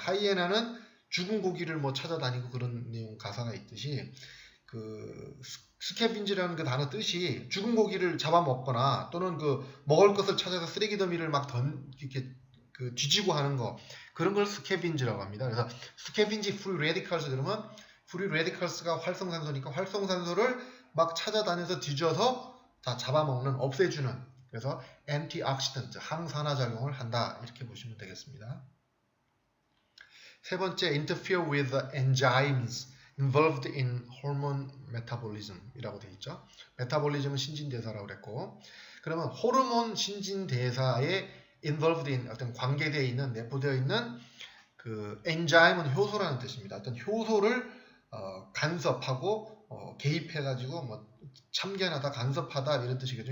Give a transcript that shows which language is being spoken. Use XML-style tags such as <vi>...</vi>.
<ko>하이에나는 죽은 고기를 뭐 찾아다니고 그런 내용 가사가 있듯이 그 스케빈지라는 그 단어 뜻이 죽은 고기를 잡아먹거나 또는 그 먹을 것을 찾아서 쓰레기 더미를 막 이렇게 그 뒤지고 하는 거 그런 걸 스케빈지라고 합니다. 그래서 스케빈지 프리 레디컬스 그러면 프리 레디컬스가 활성산소니까 활성산소를 막 찾아다녀서 뒤져서 다 잡아먹는 없애주는 그래서 antioxidant 항산화 작용을 한다 이렇게 보시면 되겠습니다. 세 번째</ko> <en>interfere with the enzymes involved in hormone metabolism</en> <ko>이라고 되어 있죠. 메타볼리즘은 신진대사라고 그랬고 그러면 호르몬 신진대사에</ko> <en>involved in</en> <ko>어떤 관계되어 있는 내포되어 있는 그 엔자임은 효소라는 뜻입니다. 어떤 효소를 간섭하고 개입해가지고 뭐 참견하다 간섭하다 이런 뜻이겠죠.</ko>